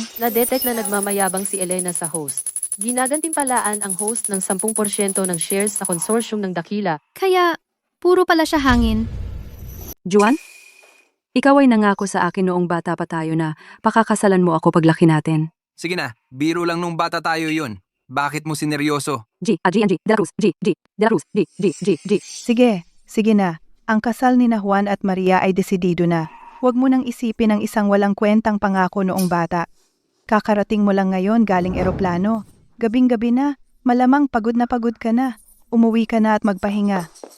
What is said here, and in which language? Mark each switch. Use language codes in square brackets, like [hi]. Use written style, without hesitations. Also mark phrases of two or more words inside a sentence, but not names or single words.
[tl] Na-detect na nagmamayabang si Elena sa host. Ginagantimpalaan ang host ng 10% ng shares sa consortium ng Dakila. Kaya, puro pala siya hangin. Juan? Ikaw ay nangako sa akin noong bata pa tayo na pakakasalan mo ako paglaki natin. Sige na, biro lang nung bata tayo yun. Bakit mo sineryoso? G, de la Cruz, de la Cruz, G. Sige na. Ang kasal ni na Juan at Maria ay desidido na. Huwag mo nang isipin ang isang walang kwentang pangako noong bata. Kakarating mo lang ngayon galing eroplano. Gabing-gabi na, malamang pagod na pagod ka na. Umuwi ka na at magpahinga.